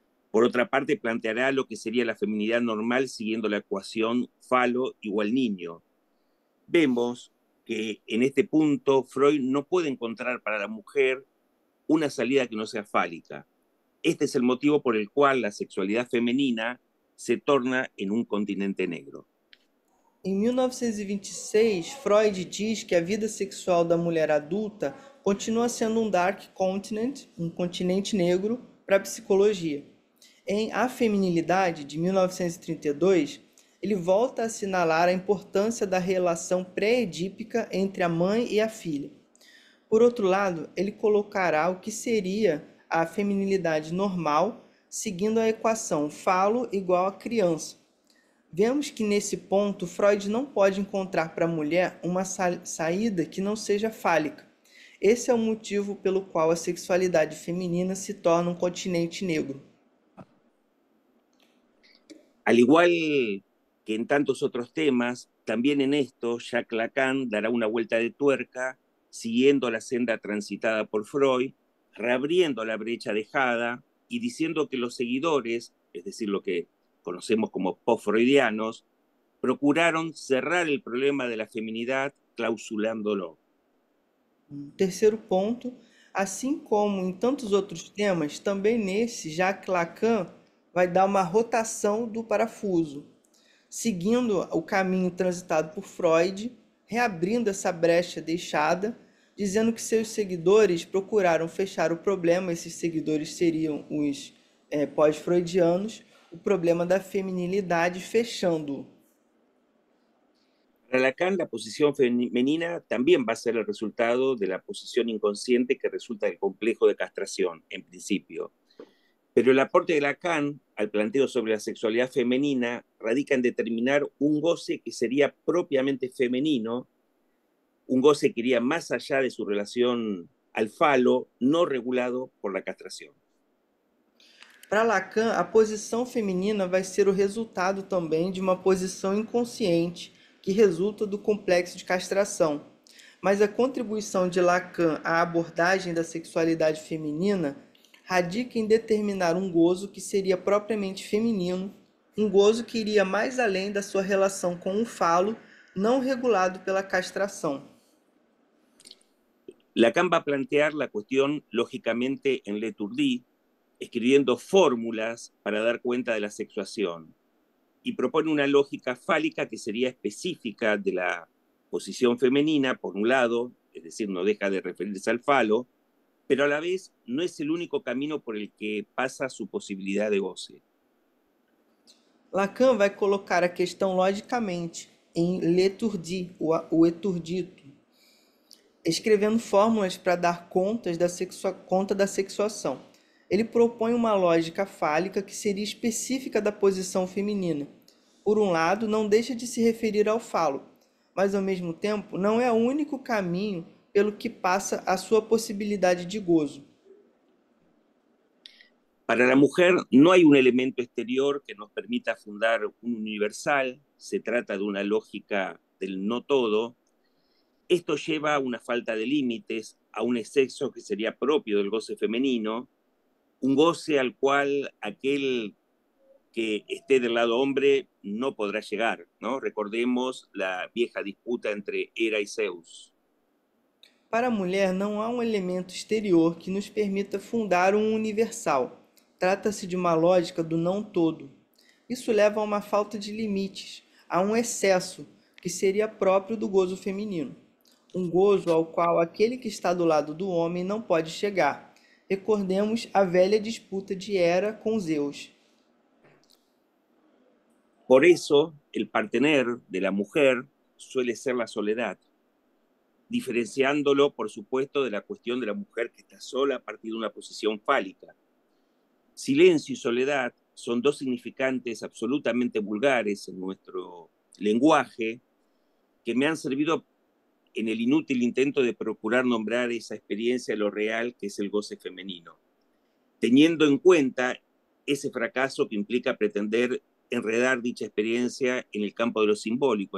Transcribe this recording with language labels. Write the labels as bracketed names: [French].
[Spanish] Por otra parte, planteará lo que sería la feminidad normal siguiendo la ecuación falo igual niño. Vemos que en este punto Freud no puede encontrar para la mujer una salida que no sea fálica. Este es el motivo por el cual la sexualidad femenina se torna en un continente negro. [Portuguese] Em 1926, Freud diz que a vida sexual da mulher adulta continua sendo um [English] dark continent, [Portuguese] um continente negro, para a psicologia. Em A Feminilidade, de 1932, ele volta a assinalar a importância da relação pré-edípica entre a mãe e a filha. Por outro lado, ele colocará o que seria a feminilidade normal, seguindo a equação falo igual a criança. Vemos que nesse ponto Freud não pode encontrar para a mulher uma saída que não seja fálica. Esse é o motivo pelo qual a sexualidade feminina se torna um continente negro. [Spanish] Al igual que en tantos otros temas, también en esto Jacques Lacan dará una vuelta de tuerca, siguiendo la senda transitada por Freud, reabriendo la brecha dejada y diciendo que los seguidores, es decir, lo que conocemos como post-freudianos, procuraron cerrar el problema de la feminidad clausulándolo. [Portuguese] Terceiro ponto, assim como em tantos outros temas, também nesse Jacques Lacan vai dar uma rotação do parafuso, seguindo o caminho transitado por Freud, reabrindo essa brecha deixada, dizendo que seus seguidores procuraram fechar o problema, esses seguidores seriam os pós-freudianos, o problema da feminilidade fechando-o. [Spanish] Para Lacan, la posición femenina también va a ser el resultado de la posición inconsciente que resulta del complejo de castración, en principio. Pero el aporte de Lacan al planteo sobre la sexualidad femenina radica en determinar un goce que sería propiamente femenino, un goce que iría más allá de su relación al falo, no regulado por la castración. [Portuguese] Para Lacan, a posição feminina vai ser o resultado também de uma posição inconsciente que resulta do complexo de castração. Mas a contribuição de Lacan à abordagem da sexualidade feminina radica em determinar um gozo que seria propriamente feminino, um gozo que iria mais além da sua relação com o falo, não regulado pela castração. [Spanish] Lacan va a plantear la cuestión lógicamente en L'Étourdi, escribiendo fórmulas para dar cuenta de la sexuación, y propone una lógica fálica que sería específica de la posición femenina, por un lado, es decir, no deja de referirse al falo, pero a la vez no es el único camino por el que pasa su posibilidad de goce. [Portuguese] Lacan vai colocar a questão logicamente em L'Étourdi, o eturdito, escrevendo fórmulas para dar conta da sexuação. Ele propõe uma lógica fálica que seria específica da posição feminina. Por um lado, não deixa de se referir ao falo, mas ao mesmo tempo não é o único caminho pelo que passa a sua possibilidade de gozo. [Spanish] Para la mujer no hay un elemento exterior que nos permita fundar un universal, se trata de una lógica del no todo. Esto lleva a una falta de límites, a un exceso que sería propio del goce femenino, un goce al cual aquel que esté del lado hombre no podrá llegar, ¿no? Recordemos la vieja disputa entre Hera y Zeus. [Portuguese] Para a mulher, não há um elemento exterior que nos permita fundar um universal. Trata-se de uma lógica do não todo. Isso leva a uma falta de limites, a um excesso que seria próprio do gozo feminino. Um gozo ao qual aquele que está do lado do homem não pode chegar. Recordemos a velha disputa de Hera com Zeus. [Spanish] Por eso, el partener de la mujer suele ser la soledad, diferenciándolo, por supuesto, de la cuestión de la mujer que está sola a partir de una posición fálica. Silencio y soledad son dos significantes absolutamente vulgares en nuestro lenguaje que me han servido en el inútil intento de procurar nombrar esa experiencia de lo real que es el goce femenino, teniendo en cuenta ese fracaso que implica pretender enredar dicha experiencia en el campo de lo simbólico.